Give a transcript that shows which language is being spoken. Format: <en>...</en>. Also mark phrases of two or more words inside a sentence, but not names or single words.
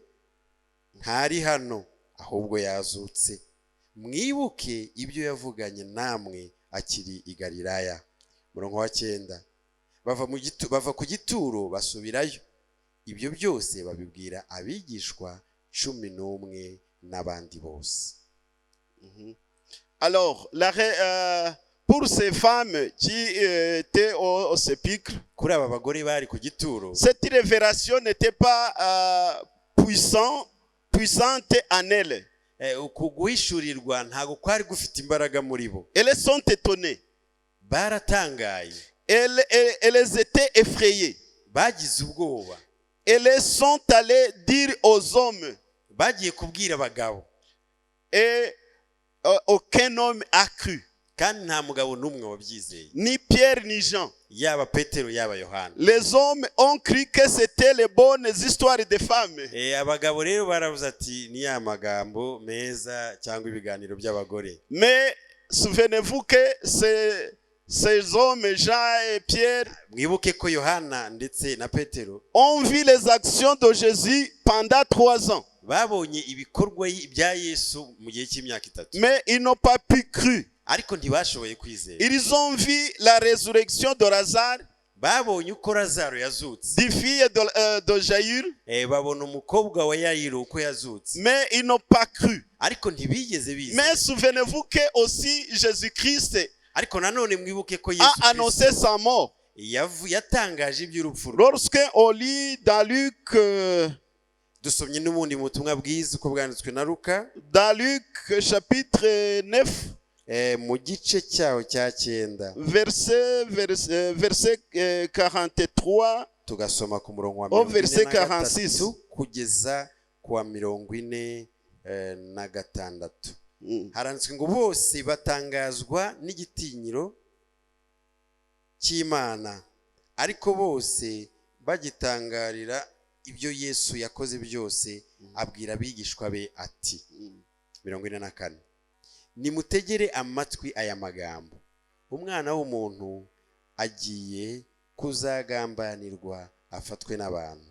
<rw>Ntari hano, ahubwo yazutse. Mwibuke ibyo yavuganye namwe akiri i Galilaya. Murongo wa 9. Bava ku gituro basubirayo. Ibyo byose babibwira abigishwa 11 n'abandi bose.</rw> <fr>Alors, pour ces femmes qui étaient au sépulcre,</fr> <rw>kuri aba bagore bari ku gituro,</rw> <fr>cette révélation n'était pas puissante en elles.</fr> <rw>Ukuguhishurirwa ntago kwari gufite imbaraga muri bo.</rw> <fr>Elles sont étonnées.</fr> <rw>Baratangaye.</rw> <fr>Elles étaient effrayées.</fr> <rw>Bagize ubwoba.</rw> <fr>Elles sont allées dire aux hommes.</fr> <rw>Bagiye kubwira abagabo.</rw> <fr>Et aucun homme a cru.</fr> <rw>Kandi nta mugabo n'umwe wabyizeye.</rw> <fr>Ni Pierre ni Jean.</fr> <rw>Yaba Petero yaba Yohana.</rw> <fr>Les hommes ont cru que c'était les bonnes histoires des femmes.</fr> <rw>Abagabo rero baravuze ati ni ya magambo meza cyangwa ibiganiro by'abagore.</rw> <fr>Mais souvenez-vous que ces hommes, Jean et Pierre,</fr> <rw>mwibuke ko Yohana ndetse na Petero</rw> <fr>ont vu les actions de Jésus pendant 3 ans.</fr> <rw>babonye ibikorwa bya Yesu mu gihe cy'imyaka 3.</rw> <fr>Mais ils n'ont pas pu croire.</fr> <rw>Ariko ntibashoboye kwizera.</rw> <fr>Ils ont vu la résurrection de Lazare,</fr> <rw>babonye uko Lazaro yazutse,</rw> <fr>du fils de Jaïr,</fr> <rw>babona umukobwa wa Yayiro uko yazutse,</rw> <fr>mais ils n'ont pas cru.</fr> <rw>Ariko ntibigeze bizera.</rw> <fr>Mais souvenez-vous que aussi Jésus-Christ</fr> <rw>ariko nanone mwibuke ko Yesu</rw> <fr>a annoncé sa mort.</fr> <rw>yatangaje iby'urupfu.</rw> <fr>Lorsque on lit dans Luc,</fr> <rw>dusomye n'ubundi butumwa bwiza uko bwanditswe na Luka,</rw> <fr>dans Luc chapitre 9,</fr> <rw>mu gice cyaho cya 9,</rw> <fr>verset 43,</fr> <rw>tugasoma ku murongo wa</rw> <fr>verset 46</fr> <rw>kugeza ku wa 46. Haranditswe ngo bose batangazwa n'igitinyiro cy'Imana, ariko bose bagitangarira ibyo Yesu yakoze byose, abwira abigishwa be ati, 44, nimutegere amatwi aya magambo, umwana w'umuntu agiye kuzagambanirwa afatwe n'abantu.</rw>